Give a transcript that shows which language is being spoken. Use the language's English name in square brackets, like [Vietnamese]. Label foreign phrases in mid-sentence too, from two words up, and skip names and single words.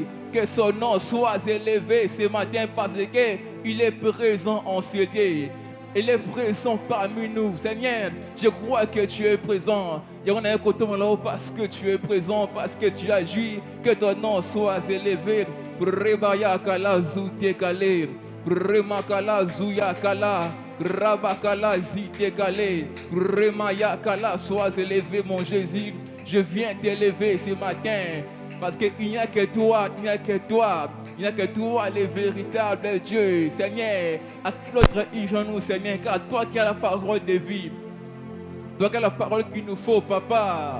[French] Que son nom soit élevé ce matin parce qu'il est présent en ce lieu. Il est présent parmi nous. Seigneur, je crois que tu es présent. Il y en a un côté là parce que tu es présent, parce que tu agis. Que ton nom soit élevé. Rebaya kala zute kale. Remakala zuya kala. Rabakala zite kale. Remaya sois élevé mon Jésus. Je viens t'élever ce matin. Parce qu'il n'y a que toi, il n'y a que toi. Il n'y a que toi, le véritable Dieu. Seigneur, à qui d'autre nous, Seigneur, car toi qui as la parole de vie. Toi qui as la parole qu'il nous faut, Papa.